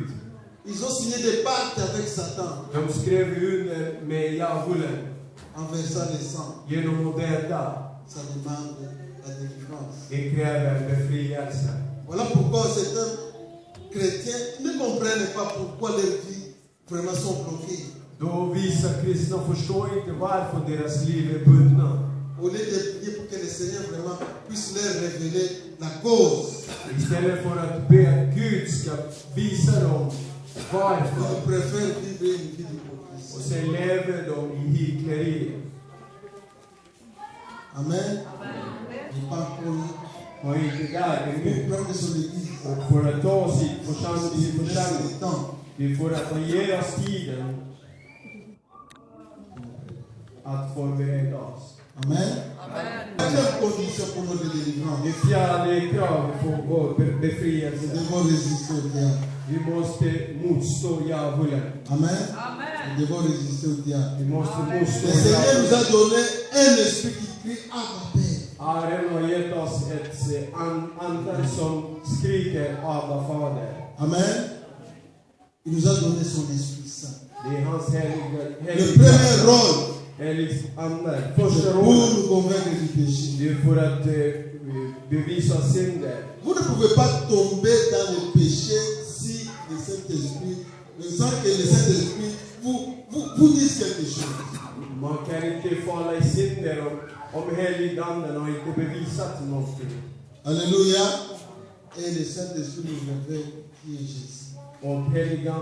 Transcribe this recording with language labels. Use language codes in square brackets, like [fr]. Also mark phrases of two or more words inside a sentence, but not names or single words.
[fr] Ils ont signé des pactes avec Satan [sv] De skrev under med djävulen [fr] en versant le sang. [sv] genom att döda. [fr] Ça demande la délivrance. [sv] Det kräver befrielse. [fr] Voilà pourquoi certains chrétiens ne comprennent pas pourquoi leurs vies vraiment sont bloquées. [sv] Då vissa kristna förstår inte varför deras liv är bundna. [fr] Au lieu de prier pour que le Seigneur vraiment puisse leur révéler la cause, [sv] Istället för att be att Gud ska visa dem varför. [fr] ils préfèrent vivre une vie [sv] Och [fr] d'hypocrisie. [sv] sen lever de i hyckleri. [fr] Amen. Je parle pour lui. [sv] Och inte där är [fr] Pour [sv] nu. [fr] prendre son église. [sv] Och för att ta sin församling, [fr] Il laisse le temps. [sv] det är för att ge oss tiden att förbereda oss. [fr] Amen. Quelle condition pour notre délivrance? [sv] Det fjärde kravet för vår [fr] Nous [sv] befrielse. [fr] devons résister au diable. [sv] Vi måste motstå djävulen. [fr] Amen. Nous devons résister au diable. [sv] Vi måste motstå [fr] Le Seigneur nous [sv] djävulen. [fr] a donné un esprit qui crie Abba Père. [sv] Herren har gett oss ett ande som skriker Abba Fader. [fr] Amen. Il nous a donné son Esprit Saint. [sv] Det är hans [fr] Le premier rôle, [sv] helig ande. [fr] c'est [sv] Första [fr] pour [sv] rådet, [fr] nous convaincre du péché. [sv] det är för att bevisa synder. [fr] Vous ne pouvez pas tomber dans le péché si le Saint-Esprit sans que le Saint-Esprit vous dise quelque chose. [sv] Man kan inte falla i synder om heliganden och inte bevisat någonting. [fr] Alléluia. Et le Saint-Esprit nous révèle qui est Jésus. [sv] Om heliganden